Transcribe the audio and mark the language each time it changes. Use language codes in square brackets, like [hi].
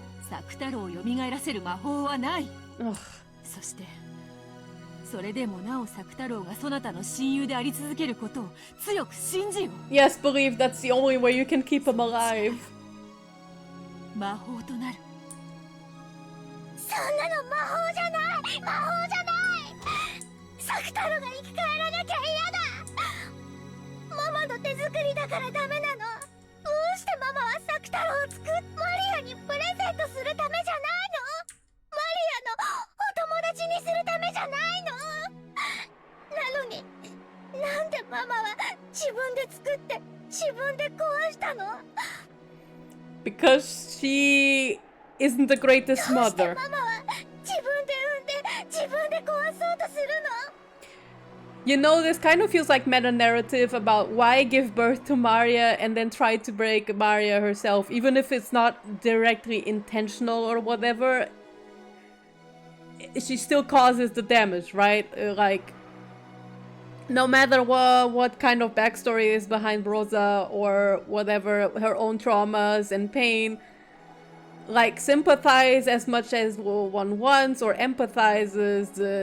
[ja] 作太郎を蘇らせる魔法はない。 Ugh. そしてそれでもなお作太郎がそなたの親友であり続けることを強く信じよ。 [en] Yes, believe that's the only way you can keep him alive. [ja] 魔法となる。そんなの魔法じゃない、魔法じゃない。作太郎が生き返らなきゃ嫌だ。ママの手作りだからダメなの。どうしてママは作太郎を作っマリアにプレゼントするためじゃないの？マリアのお友達にするためじゃないの？なのになんでママは自分で作って自分で壊したの？ [en] Because she isn't the greatest [ja] どうして [en] mother. [ja] ママは自分で産んで自分で壊そうとするの？ [en] You know, this kind of feels like meta-narrative about why give birth to Maria and then try to break Maria herself, even if it's not directly intentional or whatever. She still causes the damage, right? Like, no matter what kind of backstory is behind Rosa or whatever, her own traumas and pain, like, sympathize as much as one wants or empathizes.